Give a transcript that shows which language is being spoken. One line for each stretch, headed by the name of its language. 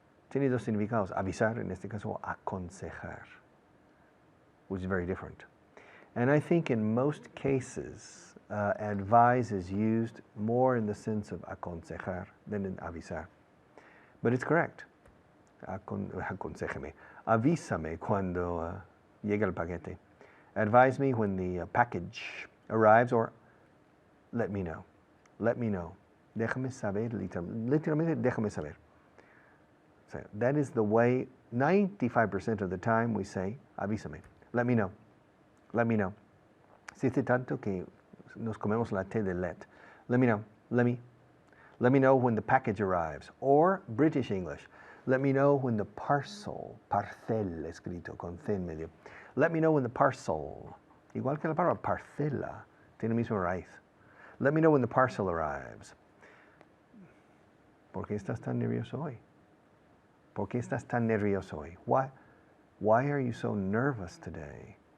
Spanish: Tiene dos significados, avisar, en este caso aconsejar, which is very different.
English: And I think in most cases, advise is used more in the sense of aconsejar than in avisar. But it's correct. Aconsejeme.
Spanish: Avísame cuando llega el paquete.
English: Advise me when the package arrives, or let me know. Let me know.
Spanish: Déjame saber, literalmente déjame saber.
English: So that is the way 95% of the time we say, avísame.
Spanish: Let me know. Let me know. Se dice tanto que nos comemos la T de let. Let me know.
English: Let me know when the package arrives. Or British English. Let me know when the parcel, parcel escrito con C en medio.
Spanish: Let me know when the parcel, igual que la palabra parcela, tiene mismo raíz.
English: Let me know when the parcel arrives. ¿Por qué estás tan nervioso hoy?
Spanish: ¿Por qué estás tan nervioso hoy?
English: Why are you so nervous today?